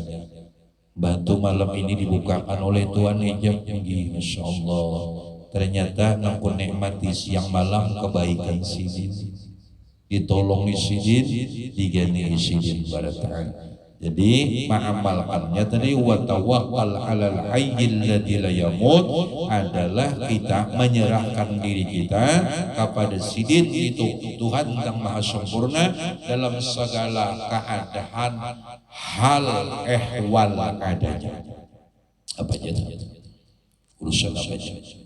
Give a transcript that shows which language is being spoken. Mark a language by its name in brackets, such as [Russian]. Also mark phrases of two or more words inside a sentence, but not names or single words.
[Banjar] Batu malam ini dibukakan oleh Tuhan hijab tinggi, [Arabic] ما شاء الله. [Banjar] ternyata nangku nikmati siang malam kebaikan sidin, ditolongi sidin, digani sidin barata'ala. Jadi mengamalkannya tadi [Arabic] وتوكل على الحي الذي لا يموت [Banjar] adalah kita menyerahkan diri kita kepada sidin itu Tuhan yang maha sempurna dalam segala keadaan hal ehwal adanya. Apa aja urusan apa aja.